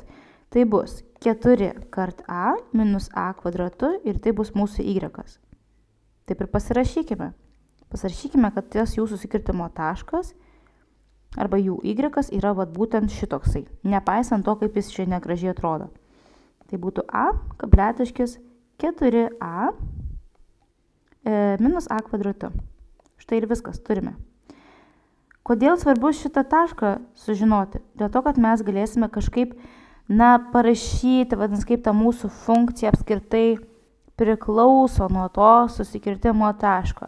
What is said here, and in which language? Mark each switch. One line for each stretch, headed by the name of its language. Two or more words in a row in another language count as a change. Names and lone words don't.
Lithuanian: Tai bus 4 kart A minus A kvadratu ir tai bus mūsų y. Taip ir pasirašykime. Pasirašykime, kad tas jų susikirtimo taškas arba jų y yra būtent šitoksai, nepaisant to, kaip jis čia negražiai atrodo. Tai būtų A, kabletiškis 4A minus A kvadratu. Štai ir viskas turime. Kodėl svarbu šitą tašką sužinoti? Dėl to, kad mes galėsime kažkaip, parašyti, vadinasi, kaip ta mūsų funkcija apskritai priklauso nuo to susikirtimo taško.